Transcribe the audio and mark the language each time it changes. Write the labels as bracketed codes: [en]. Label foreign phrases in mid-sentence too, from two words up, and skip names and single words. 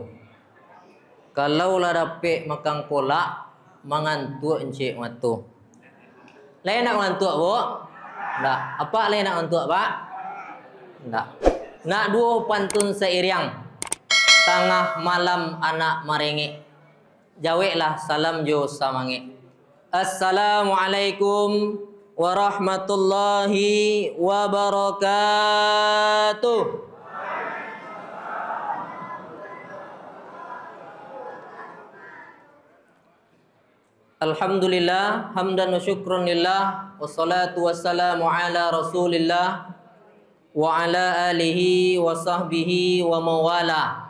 [ms] Kalau lah dapet makan kolak, mengantuk encik matu. Lain nak mengantuk bu? Tak. Apa lain nak mengantuk pak? Tak. Nak dua pantun seiring. Tengah malam anak merengek. [min] Jaweklah salam jo samangek. [ar] السلام عليكم ورحمة الله وبركاته. الحمد لله، حمدا وشكرا لله، والصلاة والسلام على رسول الله وعلى آله وصحبه وموالاه.